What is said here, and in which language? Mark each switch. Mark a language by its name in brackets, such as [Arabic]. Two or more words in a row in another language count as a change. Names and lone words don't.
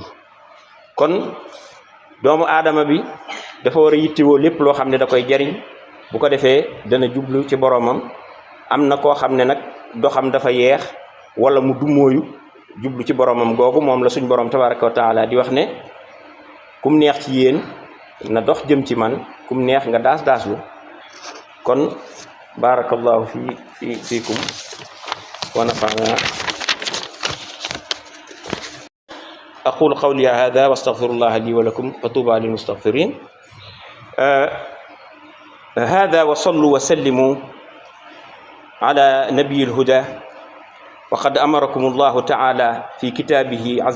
[Wolof] kon doomu aadama bi dafa war a yittewoo lépp loo xam ne da koy jariñ bu ko defee dana jublu ci boromam. am na koo xam ne nag doxam dafa yeex wala mu dumóoyu jublu ci boromam googu moom la suñ borom [Arabic] تبارك وتعالى [Wolof] di wax ne kum neex ci yéen na dox jëm ci man kum neex nga daaslu. [Arabic] kon بارك الله فيكم ونفعنا. أقول قولي هذا وأستغفر الله لي ولكم وتوبوا للمستغفرين. هذا وصلوا وسلموا على نبي الهدى وقد أمركم الله تعالى في كتابه عز